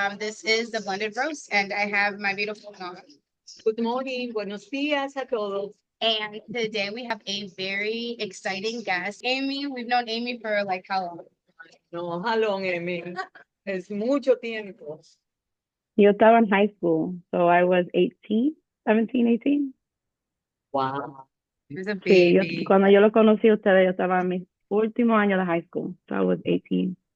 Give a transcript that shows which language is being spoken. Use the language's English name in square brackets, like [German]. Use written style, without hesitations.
[English] This is the Blended Roast, and I have my beautiful mom. Good morning, [Spanish] buenos días a todos. [English] And today we have a very exciting guest, Amy. We've known Amy for like how long? [Spanish] No, jalón, Amy. Es mucho tiempo. Yo estaba [English] in high school, so I was 18, 17, 18. Wow. She was a [Spanish] Sí, [English] baby. [Spanish] cuando yo lo conocí a ustedes, yo estaba en mis últimos años de high school, [English] so I was 18.